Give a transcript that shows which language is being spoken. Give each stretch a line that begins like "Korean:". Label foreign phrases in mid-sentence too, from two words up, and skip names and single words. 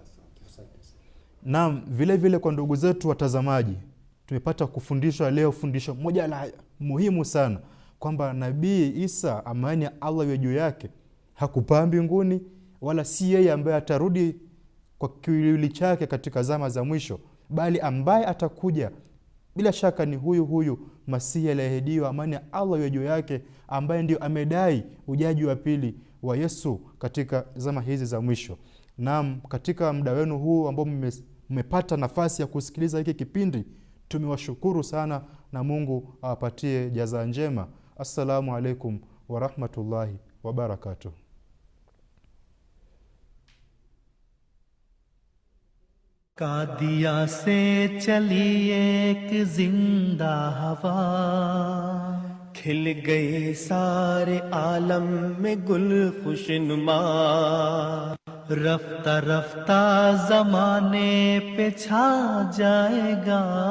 Swahili: Naam, vile vile kwa ndugu zetu watazamaji, tumepata kufundishwa leo fundisho moja la muhimu sana, kwamba Nabii Isa, amani ya Allah iwe juu yake, hakupaa mbinguni, wala si yeye ambaye atarudi kwa kiwili chake katika zama za mwisho, bali ambaye atakuja bila shaka ni huyu Masihi aliyeahidiwa, amani ya Allah iwe juu yake, ambaye ndio amedai ujaji wa pili wa Yesu katika zama hizi za mwisho. Naam, katika muda wenu huu ambao mmepata nafasi ya kusikiliza hiki kipindi, tumewashukuru sana na Mungu awapatie jaza njema.
Arabic: السلام عليكم ورحمة الله وبركاته.
Urdu: قادیاں سے چلی ایک زندہ ہوا، کھل گئے سارے عالم میں گل خوشنما، رفتہ رفتہ زمانے پہ چھا جائے گا,